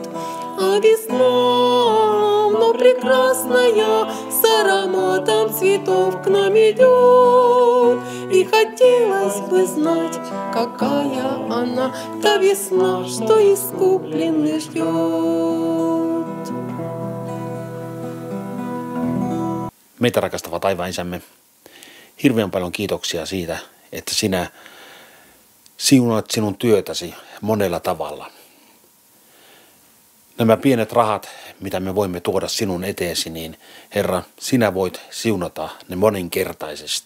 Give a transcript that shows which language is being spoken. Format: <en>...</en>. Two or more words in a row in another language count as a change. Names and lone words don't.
<ru>А весна, вновь прекрасная, с ароматом цветов к нам идет. И хотелось бы знать, какая она, та весна, что искупленный ждет.</ru> <fi>Meitä rakastava taivaan isämme, hirveän paljon kiitoksia siitä, että sinä siunaat sinun työtäsi monella tavalla. Nämä pienet rahat, mitä me voimme tuoda sinun eteesi, niin Herra, sinä voit siunata ne moninkertaisesti.</fi>